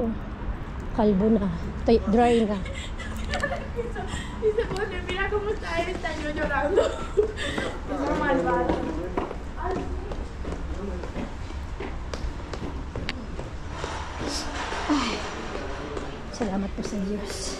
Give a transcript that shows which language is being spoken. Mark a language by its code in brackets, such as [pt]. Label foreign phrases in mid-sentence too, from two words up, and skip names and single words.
[tl] Kalbo na. Dry na. [es] Dice, pues mira cómo está él, está yo llorando. Es una malvada. [tl] Ay, salamat po sa Diyos.